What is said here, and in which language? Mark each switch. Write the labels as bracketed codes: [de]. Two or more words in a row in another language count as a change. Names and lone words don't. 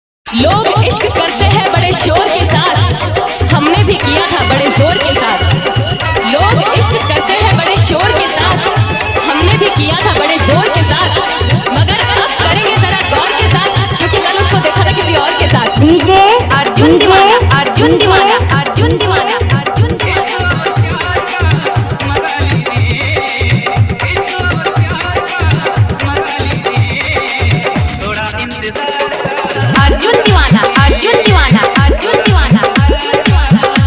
[hi] लोग इश्क करते हैं बड़े शोर के साथ, हमने भी किया था बड़े जोर के साथ। लोग इश्क करते हैं बड़े शोर के साथ, हमने भी किया था बड़े जोर के साथ। मगर अब करेंगे जरा गौर के साथ, क्योंकि कल उसको देखा था किसी और के साथ। डीजे अर्जुन दीवाना, अर्जुन दीवाना, अर्जुन दीवाना, अर्जुन दीवाना। अर्जुन दीवाना, अर्जुन दीवाना, अर्जुन दीवाना, अर्जुन दीवाना।